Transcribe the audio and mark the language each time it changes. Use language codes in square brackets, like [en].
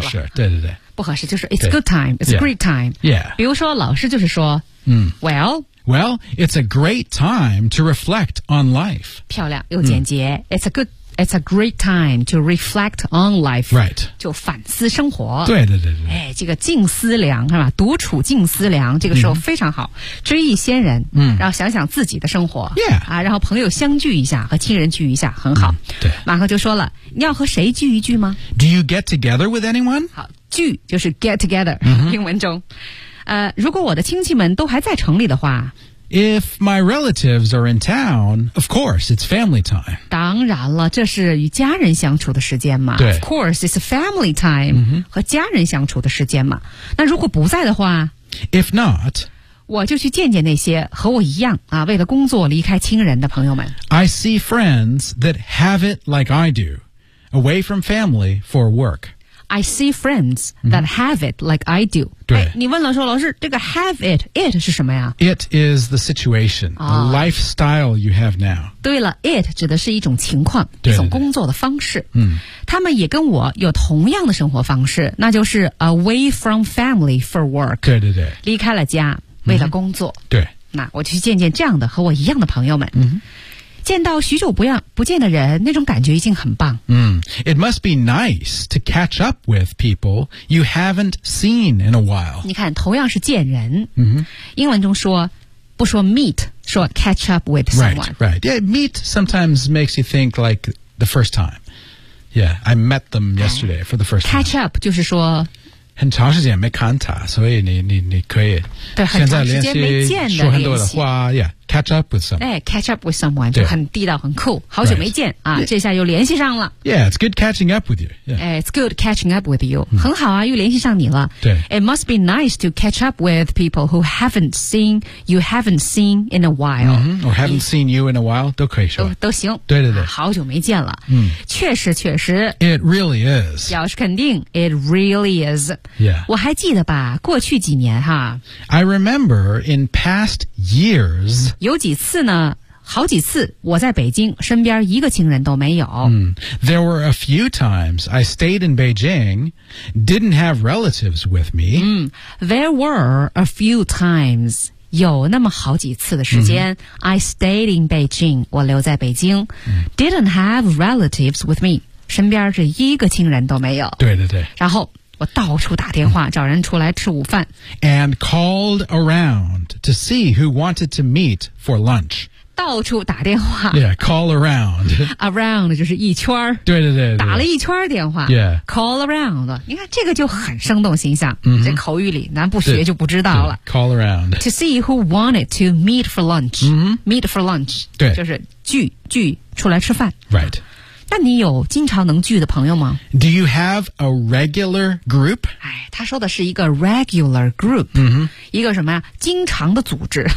[zh] 不合适，对对对。不合适就是 [en] it's a good time, it's a great time. Yeah. [zh] 比如说老师就是说、well, [en] Well, it's a great time to reflect on life. [zh] 漂亮又简洁、 [en] It's a great time to reflect on life. Right. [zh] 就反思生活。对对对对。哎，这个静思量是吧？独处静思量，这个时候非常好。追忆先人，然后想想自己的生活。 [en] Yeah. [zh] 啊，然后朋友相聚一下，和亲人聚一下，很好。对。马克就说了，你要和谁聚一聚吗 [en] ？Do you get together with anyone? [zh] 好，聚就是 [en] get together、 [zh] 英文中。如果我的亲戚们都还在城里的话 [en] If my relatives are in town, of course, it's family time. [zh] 当然了，这是与家人相处的时间嘛。对。 [en] Of course, it's family time,、 [zh] 和家人相处的时间嘛。那如果不在的话 [en] If not, [zh] 我就去见见那些和我一样啊，为了工作离开亲人的朋友们。 [en] I see friends that have it like I do, away from family for work. I see friends that have it like I do. [zh] 对，你问了说老师，这个 have it, it 是什么呀？ [en] It is the situation,、the lifestyle you have now. [zh] 对了， it 指的是一种情况，对对对，一种工作的方式。嗯，他们也跟我有同样的生活方式，那就是 [en] away from family for work. [zh] 对对对，离开了家，为了工作。对，那我去见见这样的和我一样的朋友们。见到许久不见的人，那种感觉已经很棒。 [en] It must be nice to catch up with people you haven't seen in a while. [zh] 你看，同样是见人。嗯哼。英文中说不说 meet, 说 [en] catch up with someone. Right, right. Yeah, meet sometimes makes you think like the first time. Yeah, I met them yesterday for the first time. Catch up [zh] 就是说很长时间没看他，所以你可以现在联系说很多的话 [en] yeah, catch up with someone. Catch up with someone [zh] 就很地道很酷好久没见、right. 啊、这下又联系上了 [en] Yeah, it's good catching up with you、yeah. It's good catching up with you、嗯、 [zh] 很好啊又联系上你了对 [en] It must be nice to catch up with people who haven't seen in a while、 mm-hmm. Or haven't seen you in a while [zh] 都可以说都行对对对、啊、好久没见了、嗯、确实 [en] It really is [zh] 表示肯定 [en] It really is Yeah. [zh] 我还记得吧过去几年哈 [en] I remember in past years [zh] 有几次呢好几次我在北京身边一个亲人都没有、 mm. [en] There were a few times I stayed in Beijing didn't have relatives with me、 mm. There were a few times [zh] 有那么好几次的时间、 [en] mm-hmm. I stayed in Beijing [zh] 我留在北京、 [en] mm. Didn't have relatives with me [zh] 身边是一个亲人都没有对对对然后我到处打电话找人出来吃午饭 [en] And called around to see who wanted to meet for lunch [zh] 到处打电话 [en] Yeah, call around [zh] Around 就是一圈对对 对打了一圈电话 [en] Yeah Call around [zh] 你看这个就很生动形象、 mm-hmm. 在口语里咱不学就不知道了 [en] Call around To see who wanted to meet for lunch、 mm-hmm. Meet for lunch [zh] 对就是聚出来吃饭 [en] Right [zh] 那你有经常能聚的朋友吗 [en] Do you have a regular group? [zh] 他说的是一个 regular group、 mm-hmm. 一个什么呀经常的组织